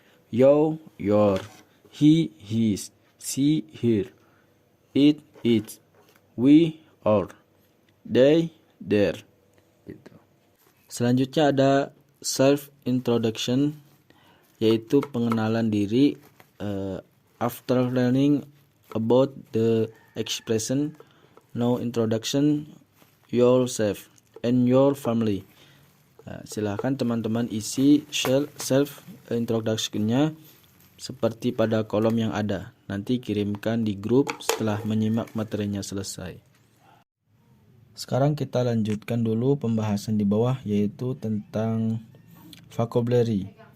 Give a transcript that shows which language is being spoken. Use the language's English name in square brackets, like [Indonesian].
[English] You, your. He, his. She, her. It, its. We, our. They, their. Gitu. [Indonesian] Selanjutnya ada self introduction, yaitu pengenalan diri. [English] After learning about the expression, no introduction yourself and your family. [Indonesian] Silahkan teman-teman isi self introduction-nya seperti pada kolom yang ada. Nanti kirimkan di grup setelah menyimak materinya selesai. Sekarang kita lanjutkan dulu pembahasan di bawah, yaitu tentang vocabulary.